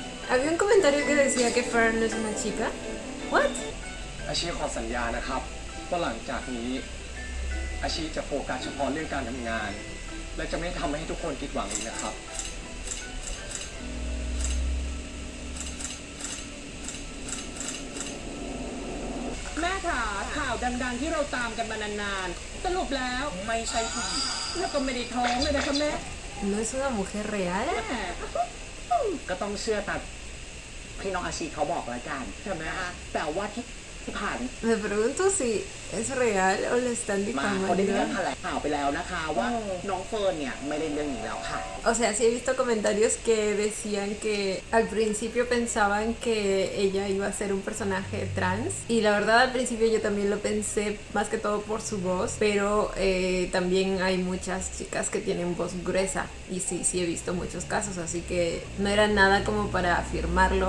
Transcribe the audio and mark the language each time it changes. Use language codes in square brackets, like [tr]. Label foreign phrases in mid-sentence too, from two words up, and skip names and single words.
[es] Había un comentario que decía que Fern no es una chica. What? [th] อาชีขอสัญญานะครับว่าหลังจากนี้อาชีจะโฟกัสเฉพาะเรื่องการทำงาน และจะไม่ทำให้ทุกคนผิดหวังอีกนะครับ แม่ขาข่าวดังๆที่เราตามกันมานานๆสรุปแล้วไม่ใช่ผู้หญิงแล้วก็ไม่ได้ท้องเลยนะคะแม่ [es] ¿No es una mujer real? [th] ก็ต้องเชื่อตามพี่น้องอาชีเขาบอกแล้วกันใช่ไหมแต่ว่าที่ผ่าน [es] Me pregunto si es real o le están [th] มาเขาได้มีการ [es] difamando. [th] แถลงข่าวไปแล้วนะคะว่าน้องเฟิร์นเนี่ยไม่เล่นเรื่องนี้แล้วค่ะ [es] O sea, sí he visto comentarios que decían que al principio pensaban que ella iba a ser un personaje trans. Y la verdad al principio yo también lo pensé más que todo por su voz. Pero también hay muchas chicas que tienen voz gruesa. Y sí he visto muchos casos. Así que no era nada como para afirmarlo.